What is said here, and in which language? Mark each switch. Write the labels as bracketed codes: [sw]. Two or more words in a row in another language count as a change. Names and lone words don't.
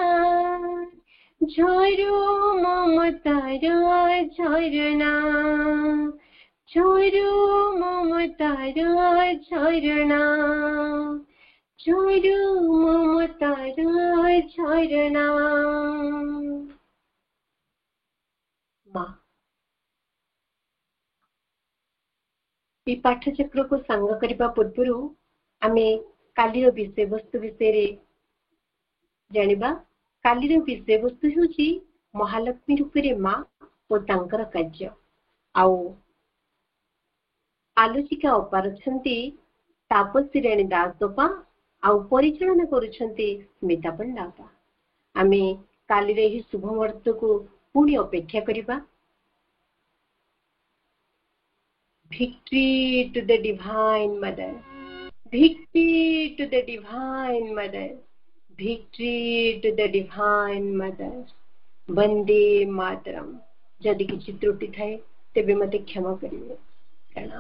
[bn] ঝরো মমতার ঝরনা ঝরো মমতার ঝরনা ঝরো মমতার ঝরনা। [or] ମା এই ପାଠଚକ୍ରକୁ ସାଙ୍ଗ କରିବା ପୂର୍ବରୁ ଆମେ କାଲିର ବିଷୟବସ୍ତୁ ବିଷୟରେ ଜାଣିବା। କାଲିର ବିଷୟବସ୍ତୁ ହେଉଛି ମହାଲକ୍ଷ୍ମୀ ରୂପରେ ମା ଓ ତାଙ୍କର କାର୍ଯ୍ୟ। ଆଉ ଆଲୋଚିକା ଅପାର ଅଛନ୍ତି ତାପସୀ ରାଣୀ ଦାସ ଅପା, ଆଉ ପରିଚାଳନା କରୁଛନ୍ତି ସ୍ମିତା ପଣ୍ଡା ଅପା। ଆମେ କାଲିର ଏହି ଶୁଭ ମୁହୂର୍ତ୍ତକୁ ପୁଣି ଅପେକ୍ଷା କରିବା। [en] Victory to the Divine Mother, victory to the Divine Mother, victory to the Divine Mother, [sa] वन्दे मातरम्। [or] ଯଦି କିଛି ତ୍ରୁଟି ଥାଏ ତେବେ ମୋତେ କ୍ଷମା କରିବେ। ପ୍ରଣାମ।